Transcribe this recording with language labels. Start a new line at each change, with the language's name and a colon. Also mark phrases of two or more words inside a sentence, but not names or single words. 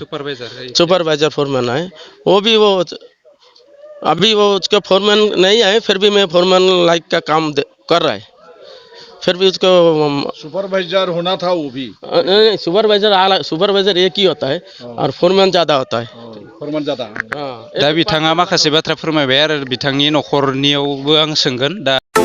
Hindi: सुपरवाइजर फोरमैन है वो भी वो अभी वो उसका फोरमैन नहीं है फिर भी मैं फोरमैन लाइक का काम कर रहा है फिर भी उसको सुपरवाइजर होना था वो भी नहीं सुपरवाइजर एक ही होता है और फोरमैन ज़्यादा होता है फोरमान जादा
Bodo: दा बिथाङा माखासे बाथ्रा फोरमायबाय आरो बिथांनि न'खरनियावबो आं सोंगोन दा